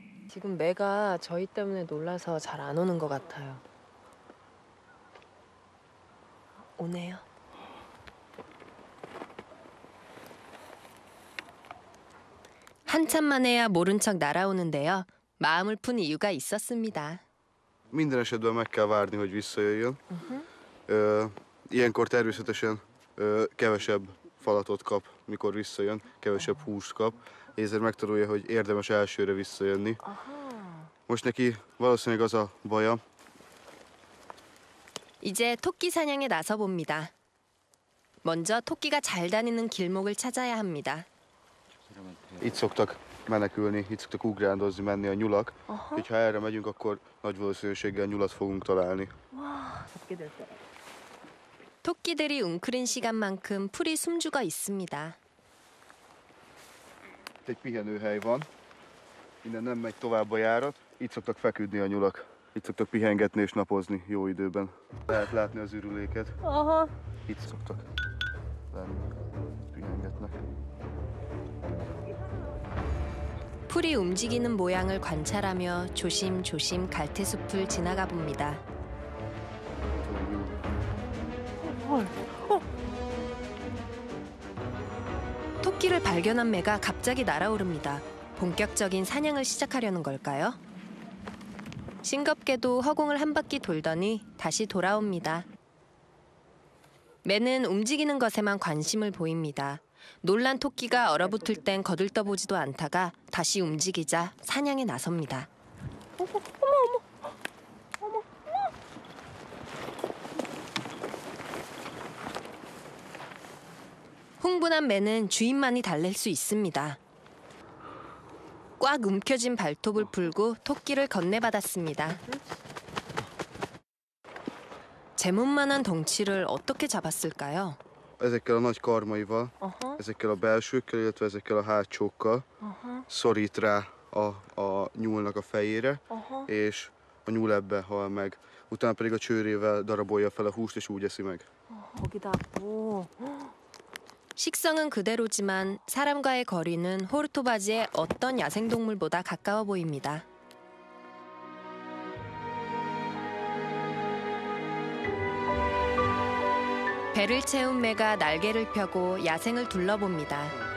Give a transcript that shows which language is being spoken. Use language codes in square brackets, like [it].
[ko] 지금 매가 저희 때문에 놀라서 잘 안 오는 것 같아요. 오네요. 한참 만에야 모른 척 날아오는데요. 마음을 푼 이유가 있었습니다. [hu] Minden esetben meg kell várni, hogy visszajöjjön. Ilyenkor természetesen kevesebb falatot kap, mikor visszajön, kevesebb húst kap, ezért megtanulja, hogy érdemes elsőre visszajönni. Most neki valószínűleg az a baja. [ko] 이제 토끼 사냥에 나서 봅니다. 먼저 토끼가 잘 다니는 길목을 찾아야 합니다. [hu] Itt szoktak menekülni, itt szoktak ugrándozni, menni a nyulak. Ha erre megyünk, akkor nagy valószínűséggel nyulat fogunk találni. [ko] 토끼들이 웅크린 시간만큼 풀이 숨죽어 있습니다. [hu] Itt egy pihenőhely van, innen nem megy tovább a járat, itt szoktak feküdni a nyulak. Itt szoktak pihengetni és napozni jó időben. Lehet látni az ürüléket. Itt szoktak lenni, pihengetnek. [ko] 풀이 움직이는 모양을 관찰하며 조심조심 갈대숲을 지나가 봅니다. 토끼를 발견한 매가 갑자기 날아오릅니다. 본격적인 사냥을 시작하려는 걸까요? 싱겁게도 허공을 한 바퀴 돌더니 다시 돌아옵니다. 매는 움직이는 것에만 관심을 보입니다. 놀란 토끼가 얼어붙을 땐 거들떠보지도 않다가 다시 움직이자 사냥에 나섭니다. 흥분한 매는 주인만이 달랠 수 있습니다. 꽉 움켜쥔 발톱을 풀고 토끼를 건네받았습니다. 제 몸만한 덩치를 어떻게 잡았을까요? [hu] Ezekkel a nagy karmaival, ezekkel a belsőkkel, illetve ezekkel a hátsókkal szorít rá a nyúlnak a fejére, és a nyúl ebbe hal meg. Utána pedig a csőrével darabolja fel a húst, és úgy eszi meg. [ko] 식성은 그대로지만 사람과의 거리는 호르토바지의 어떤 야생동물보다 가까워 보입니다. 배를 채운 매가 날개를 펴고 야생을 둘러봅니다.